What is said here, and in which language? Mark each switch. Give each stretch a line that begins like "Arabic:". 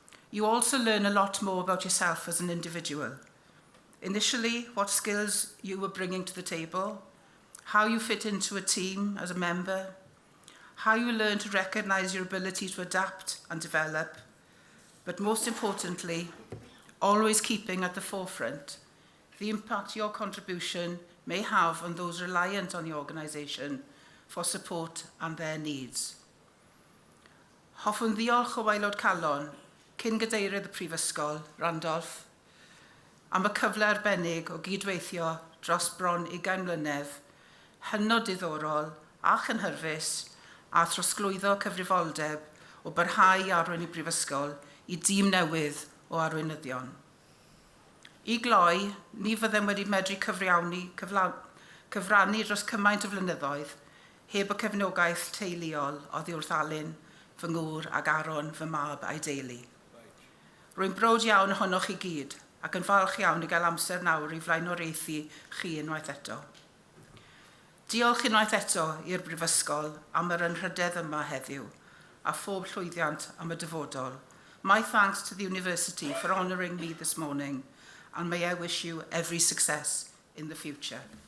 English: You also learn a lot more about yourself as an individual. Initially, what skills you were bringing to the table, how you fit into a team as a member, how you learn to recognise your ability to adapt and develop, but most importantly, always keeping at the forefront the impact your contribution may have on those reliant on the organisation for support and their needs.
Welsh: Hoffwn ddiolch o waelod calon, cyn gadeirydd y Prifysgol, Randolph, am y cyfle arbennig o gydweithio dros bron 20 mlynedd, hynod diddorol a chynhyrfus a throsglwyddo cyfrifoldeb o barhau arwain i Brifysgol i dîm newydd o arweinyddion. I gloi, ni fyddem wedi medru cyfrannu dros cymaint o flynyddoedd heb y cefnogaeth teuluol oddi wrth alun fy ngŵr ag Aron fy mab a'i deulu. Rwy'n brod iawn ohonoch i gyd ac yn falch iawn i gael amser nawr i flaenoraethu chi unwaith eto. Diolch unwaith eto i'r Brifysgol am yr anrhydedd yma heddiw a phob llwyddiant am y dyfodol.
English: My thanks to the university for honouring me this morning, and may I wish you every success in the future.